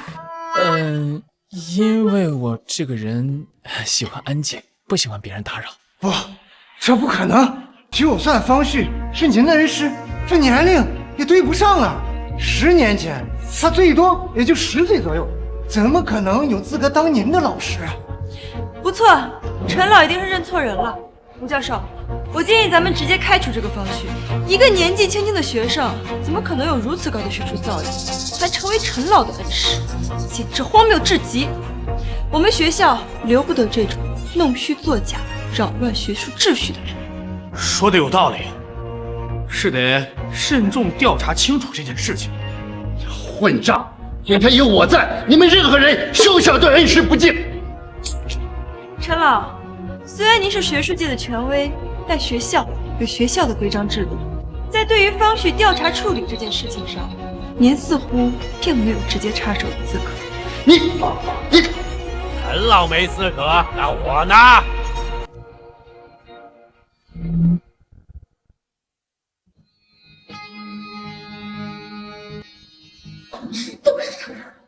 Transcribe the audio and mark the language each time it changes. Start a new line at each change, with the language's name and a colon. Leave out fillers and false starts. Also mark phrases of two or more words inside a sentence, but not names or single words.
Chinese: 因為我這個人喜歡安靜，不喜歡別人打擾。不，這不可能！就算方旭是您的恩師，這年齡也對不上啊。10年前，他最多也就10歲左右，怎麼可能有資格當您的老師啊？不錯，陳老一定是認錯人了。吳教授，我建議咱們直接開除這個方旭。一個年紀輕輕的學生，怎麼可能有如此高的學術造詣，還成為陳老的恩師，簡直荒謬至極。我們學校留不得這種弄虛作假、擾亂學術秩序的人。說的有道理，是得慎重調查清楚這件事情。混賬！偏偏有我在，你們任何人休想對恩師不敬。陳老，雖然您是學術界的權威，但學校有學校的規章制度。在對於方旭調查處理這件事情上，您似乎並沒有直接插手的資格。你，陳老沒資格，那我呢？都是他。